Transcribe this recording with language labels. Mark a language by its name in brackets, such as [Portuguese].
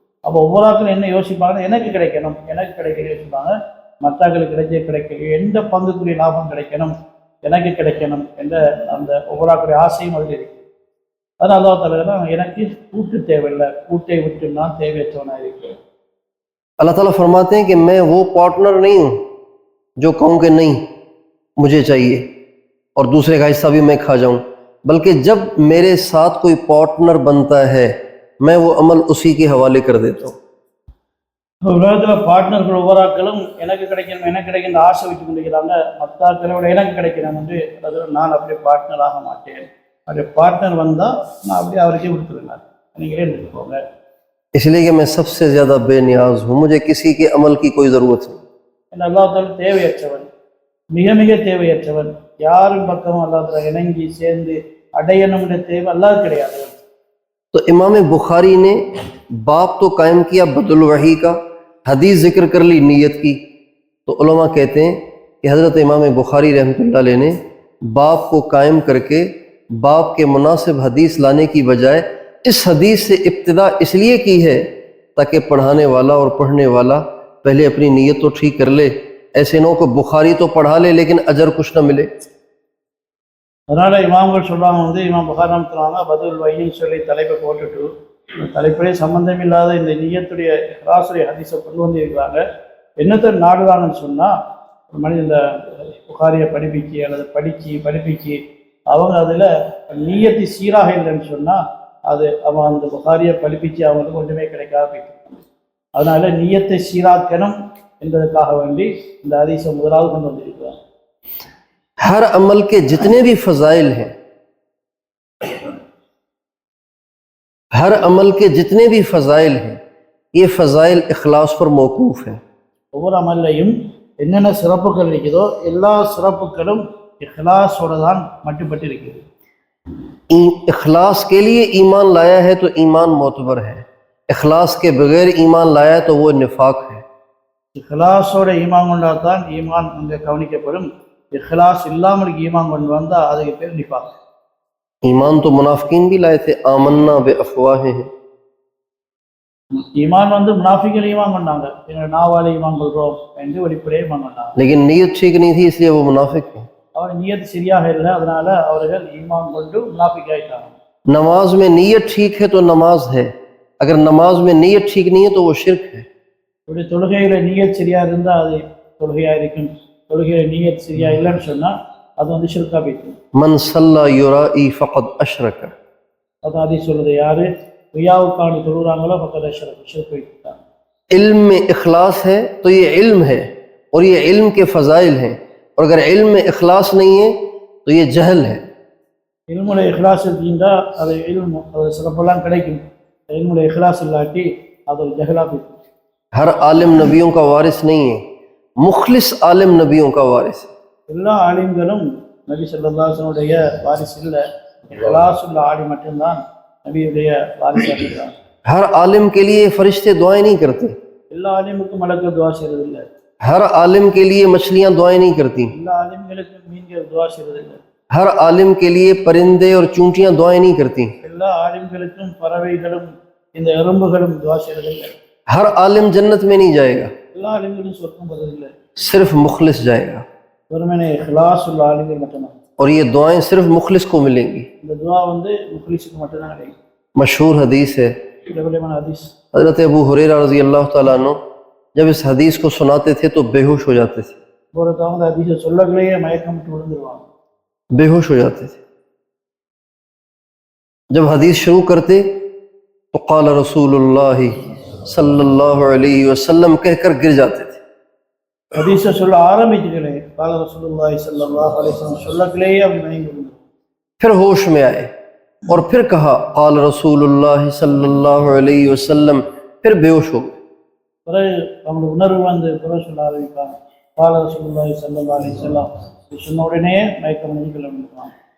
[Tamil] அப்போ ஒவ்வொரு ஆக்களும் என்ன யோசிப்பாங்கன்னா, எனக்கு கிடைக்கணும் யோசிப்பாங்க, மற்றாக்களுக்கு கிடைக்கலையே, எந்த பங்குக்குரிய லாபம் கிடைக்கணும், எனக்கு கிடைக்கணும் என்ற அந்த ஒவ்வொரு ஆக்களுடைய ஆசையும் அதில் இருக்கு. அதனால் அல்லாஹ் தஆலா எனக்கு கூட்டு தேவையில்லை, கூட்டை விட்டு நான் தேவையற்றவனாக இருக்கிறேன். [Urdu] اللہ تعالیٰ فرماتے ہیں کہ میں وہ پارٹنر نہیں ہوں جو کہوں کہ نہیں مجھے چاہیے اور دوسرے کا حصہ بھی میں کھا جاؤں، بلکہ جب میرے ساتھ کوئی پارٹنر بنتا ہے میں وہ عمل اسی کے حوالے کر دیتا ہوں. [Tamil] உலகத்தில் பார்ட்னர்கள் ஒவ்வொரு ஆக்களும் எனக்கு கிடைக்கணும் ஆசை வச்சு கொண்டிருக்கிறாங்க. மற்ற ஆக்களோட எனக்கு கிடைக்கணும் என்று. அதில் நான் அப்படியே பார்ட்னர் ஆக மாட்டேன். அப்படியே பார்ட்னர் வந்தால் நான் அப்படியே அவருக்கே கொடுத்துருங்க, நீங்களே எடுத்துக்கோங்க. [Urdu] اس لیے کہ میں سب سے زیادہ بے نیاز ہوں، مجھے کسی کے عمل کی کوئی ضرورت نہیں. [Tamil] அல்லாஹ் தஆலா தேவையற்றவன், மிக மிக தேவையற்றவன். யாரும் பக்கமும் அல்லாஹ் தஆலா இணங்கி சேர்ந்து அடையணும்ன்ற தேவை அல்லாஹ் கிடையாது. [Urdu] تو امام بخاری نے باب تو قائم کیا بدء الوحی کا، حدیث ذکر کر لی نیت کی. تو علماء کہتے ہیں کہ حضرت امام بخاری رحمۃ اللہ علیہ نے باب کو قائم کر کے باب کے مناسب حدیث لانے کی بجائے اس حدیث سے ابتدا اس لیے کی ہے تاکہ پڑھانے والا اور پڑھنے والا پہلے اپنی نیت تو ٹھیک کر لے. ایسے نہ ہو کہ بخاری تو پڑھا لے لیکن اجر کچھ نہ ملے. [Tamil] அதனால் இமாம்கள் சொல்கிறாங்க, இமாம் புகாரி ரஹ்மத்துல்லாஹி பதுல் வஹீன்னு சொல்லி தலைப்பை போட்டுட்டு தலைப்படே சம்பந்தம் இல்லாத இந்த நியத்துடைய இஹ்லாஸுடைய ஹதீஸை கொண்டு வந்து இருக்கிறாங்க. என்னத்தை நாடுவாங்கன்னு சொன்னால், ஒரு மனிதன் இந்த புகாரியை படிப்பிச்சு அல்லது படிப்பிச்சு அவங்க அதில் நியத்து சீராக இல்லைன்னு சொன்னால் அது அவன் அந்த புகாரியை படிப்பிச்சு அவங்களுக்கு ஒன்றுமே கிடைக்காத போயிட்டு. அதனால நியத்தை சீராக்கணும் என்பதற்காக வேண்டி இந்த ஹதீஸை முதலாவது கொண்டு வந்திருக்கிறாங்க. [Urdu] ہر عمل کے جتنے بھی فضائل ہیں، ہر عمل کے جتنے بھی فضائل ہیں، یہ فضائل اخلاص پر موقوف ہیں. [Tamil] ஒவ்வொரு அமல்லையும் என்னென்ன சிறப்புகள் இருக்குதோ எல்லா சிறப்புகளும் இஹ்லாஸோட தான் மட்டுப்பட்டு இருக்குது. [Urdu] اخلاص کے لیے ایمان لایا ہے تو ایمان معتبر ہے، اخلاص کے بغیر ایمان لایا ہے تو وہ نفاق ہے. [Tamil] இஹ்லாஸோட ஈமான் கொண்டால் தான் ஈமான் அங்கே கவனிக்கப்படும். இஹ்லாஸ் இல்லாமல் ஈமான் கொண்டு வந்தால் அதுக்கு பேர் நிஃபாக். [Urdu] ایمان تو منافقین بھی لائے تھے، [Arabic] آمنا بافواہہم. [Tamil] ஈமான் முனாஃபிகள் ஈமான் கொண்டாங்க, எங்கள் நாவாலே ஈமான் கொள்கிறோம் என்று வெளிப்படையே ஈமான் கொண்டாங்க. [Urdu] لیکن نیت ٹھیک نہیں تھی اس لیے وہ منافق ہیں. [Tamil] அவர் நியத் சரியாக இல்லை, அதனால அவர்கள் ஈமான் கொண்டு முனாஃபிக் ஆயிட்டாங்க. [Urdu] نماز میں نیت ٹھیک ہے تو نماز ہے، اگر نماز میں نیت ٹھیک نہیں ہے تو وہ شرک ہے. [Tamil] இப்படி தொழுகையில நியத் சரியா இருந்தால் அது தொழுகையா இருக்கும், தொழுகையில நியத் சரியா இல்லைன்னு சொன்னா அது ஷிர்கா போயிடும். [Arabic] من صلى يرائي فقد اشرك. [Tamil] அதான் ஹதீஸ் சொல்லுது, யாரு ரியாவுக்காண்டி தொழுகிறாங்களோ ஃபக்கத் அஷ்ரக, ஷிர்க் வைத்தாங்க. [Urdu] علم میں اخلاص ہے تو یہ علم ہے اور یہ علم کے فضائل ہیں، اور اگر علم میں اخلاص نہیں ہے تو یہ جہل ہے. [Tamil] இல்முல இஹ்லாஸ் இருக்கின்றா அது இல்மு, அது சிறப்பெல்லாம் கிடைக்கும். இல்முல இஹ்லாஸ் இல்லாட்டி அது ஒரு ஜஹலா போயிடும். [Urdu] ہر عالم نبیوں کا وارث نہیں ہے، مخلص عالم نبیوں کا وارث ہے. [Tamil] எல்லா ஆலிம்களும் நபி ஸல்லல்லாஹு அலைஹி வஸல்லுடைய வாரிசு இல்லை, இஹ்லாஸ் உள்ள ஆலிம் மட்டும்தான் நபியுடைய வாரிசாக இருக்கிறார். [Urdu] ہر عالم کے لیے فرشتے دعائیں نہیں کرتے، [Tamil] எல்லா ஆலிமுக்கும் மலக்கு துஆ செய்யறதில்லை. [Urdu] ہر عالم کے لیے مچھلیاں دعائیں نہیں کرتی، [Tamil] எல்லா ஆலிம்களுக்கும் மீன்கள் துஆ செய்யறதில்லை. [Urdu] ہر عالم کے لیے پرندے اور چونٹیاں دعائیں نہیں کرتی، [Tamil] எல்லா ஆலிம்களுக்கும் பறவைகளும் இந்த எறும்புகளும் துஆ செய்யறதில்லை. [Urdu] ہر عالم جنت میں نہیں جائے گا، [Tamil] எல்லா ஆலிம்களும் சொர்க்கம் போவதில்லை. [Urdu] صرف مخلص جائے گا. [Tamil] வெறுமனே இஹ்லாஸ் உள்ள ஆளுங்கள் மட்டும்தான். [Urdu] اور یہ دعائیں صرف مخلص کو ملیں گی. [Tamil] இந்த துவா வந்து முக்லிஸுக்கு மட்டும்தான் கிடைக்கும். [Urdu] مشہور حدیث ہے، [Tamil] பிரபலமான ஹதீஸ். [Urdu] حضرت ابو ہریرہ رضی اللہ تعالیٰ عنہ جب اس حدیث کو سناتے تھے تو بے ہوش ہو جاتے تھے، [Tamil] ஒருத்தவங்க அந்த ஹதீஸை சொல்லக்குள்ளேயே மயக்கம் விட்டு விழுந்துருவாங்க. [Urdu] بے ہوش ہو جاتے تھے. جب حدیث شروع کرتے تو قال رسول اللہ صلی اللہ علیہ وسلم کہہ کر گر جاتے تھے. [Tamil] ஹதீஸை சொல்ல ஆரம்பிச்சுக்கிறே [Arabic] قال رسول صلی اللہ علیہ وسلم [Tamil] சொல்லக்குள்ளேயே அப்படி மயங்கி விழுந்துருவாங்க. [Urdu] پھر ہوش میں آئے اور پھر کہا قال رسول اللہ صلی اللہ علیہ وسلم، پھر بے ہوش ہو گئے. [Tamil] பிறகு அவங்களுக்கு உணர்வு வந்து பிறகு சொல்ல ஆரம்பிப்பாங்க [Arabic] قال رسول صلی اللہ علیہ وسلم. [Tamil] சொன்ன உடனே மயக்கம் அடைஞ்சு கீழே விழுந்துருவாங்க.